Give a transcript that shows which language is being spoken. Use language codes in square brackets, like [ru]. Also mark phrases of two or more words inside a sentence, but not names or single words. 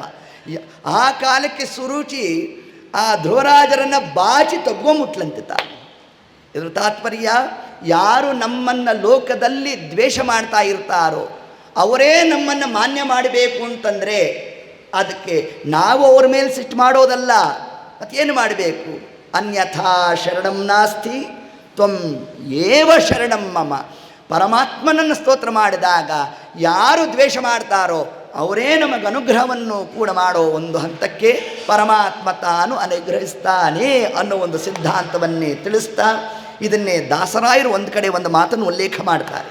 [kn] ಆ ಕಾಲಕ್ಕೆ ಸುರುಚಿ ಆ ಧ್ರುವರಾಜರನ್ನು ಬಾಚಿ ತಗೊಂಬಿಟ್ಲಂತೆ ತಾನು. ಇದರ ತಾತ್ಪರ್ಯ, ಯಾರು ನಮ್ಮನ್ನು ಲೋಕದಲ್ಲಿ ದ್ವೇಷ ಮಾಡ್ತಾ ಇರ್ತಾರೋ ಅವರೇ ನಮ್ಮನ್ನು ಮಾನ್ಯ ಮಾಡಬೇಕು ಅಂತಂದರೆ ಅದಕ್ಕೆ ನಾವು ಅವ್ರ ಮೇಲೆ ಸಿಟ್ಟು ಮಾಡೋದಲ್ಲ, ಮತ್ತೇನು ಮಾಡಬೇಕು? [sa] ಅನ್ಯಥಾ ಶರಣಂ ನಾಸ್ತಿ ತ್ವಂ ಏವ ಶರಣಂ ಮಮ. [kn] ಪರಮಾತ್ಮನನ್ನು ಸ್ತೋತ್ರ ಮಾಡಿದಾಗ ಯಾರು ದ್ವೇಷ ಮಾಡ್ತಾರೋ ಅವರೇ ನಮಗೆ ಅನುಗ್ರಹವನ್ನು ಕೂಡ ಮಾಡೋ ಒಂದು ಹಂತಕ್ಕೆ ಪರಮಾತ್ಮ ತಾನು ಅನುಗ್ರಹಿಸ್ತಾನೆ ಅನ್ನೋ ಒಂದು ಸಿದ್ಧಾಂತವನ್ನೇ ತಿಳಿಸ್ತಾ, ಇದನ್ನೇ ದಾಸರಾಯರು ಒಂದು ಕಡೆ ಒಂದು ಮಾತನ್ನು ಉಲ್ಲೇಖ ಮಾಡ್ತಾರೆ.